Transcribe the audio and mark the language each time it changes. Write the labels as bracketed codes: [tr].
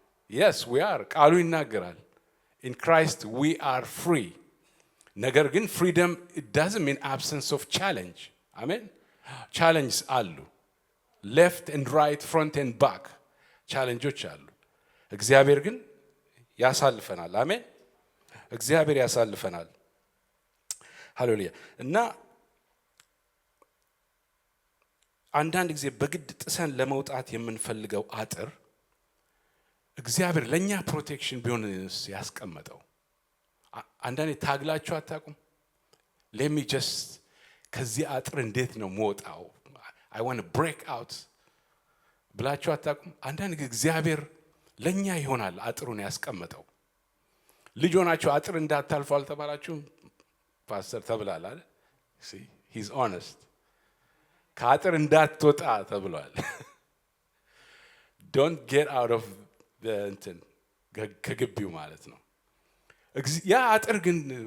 [en] yes we are። [am] ቃሉ ይናገራል [en] in Christ we are free። [am] ነገር ግን ፍሪደም [en] it doesn't mean absence of challenge። [am] አሜን። ቻሌንጅስ አሉ። [en] left and right, front and back [am] ቻሌንጆች አሉ። እግዚአብሔር ግን ያሳልፈናል። አሜን። እግዚአብሔር ያሳልፈናል። ሃሌሉያ። እና አንዳንድ ጊዜ በግድ ጥሰን ለመውጣት የምንፈልገው አጥር እግዚአብሔር ለኛ ፕሮቴክሽን ቢሆንስ ያስቀመጠው። አንዳንዴ ታግላችሁ አታውቁም? [en] let me just [am] ከዚህ አጥር እንዴት ነው መውጣው [en] I want to break out [am] ብላችሁ አታውቁም? አንዳንድ ጊዜ እግዚአብሔር ለኛ ይሆናል አጥሩን ያስቀመጠው። ልጅ ሆናችሁ አጥር እንዳታልፉ አልተባላችሁም? ፓስተር ተብሏል አይደል? [en] see he's honest። [am] ከአጥር እንዳትወጣ ተብሏል። [en] don't get out of the [am] እንትን ከግቢው ማለት ነው። ያ አጥር ግን